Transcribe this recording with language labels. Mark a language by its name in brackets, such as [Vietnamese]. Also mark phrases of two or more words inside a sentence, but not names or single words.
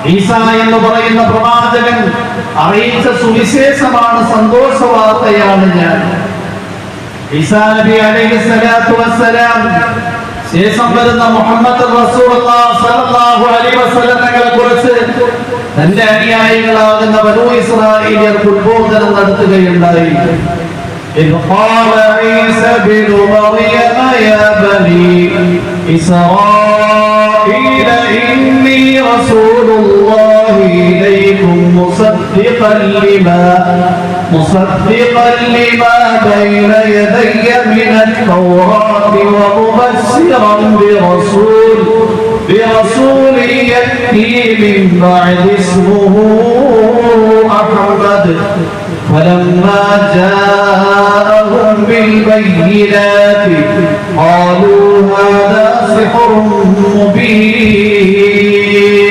[Malayalam] ഈസ എന്ന് പറയുന്ന പ്രവാചകൻ അറിയിച്ച സുവിശേഷമാണ്, സന്തോഷ വാർത്തയാണ് ഞാൻ. ഈസാ നബി [Arabic] عليه الصلاة والسلام [Malayalam] ശേഷം വരുന്ന മുഹമ്മദ് [Arabic] رسول الله صلى الله عليه وسلم [Malayalam] കുറിച്ച് തന്റെ അനുയായികളാകുന്ന ബനൂ ഇസ്രായേലിയർക്ക് ഉദ്ബോധനം നടത്തുകയുണ്ടായി. [Arabic] إذ قال عيسى بن مريم يا بني إسرائيل إني رسول الله إليكم مصدقا لما بين يدي من التوراة ومبشرا برسول يأتي من بعد اسمه أحمد فلما جاءهم بالبينات قالوا هذا سحر مبين.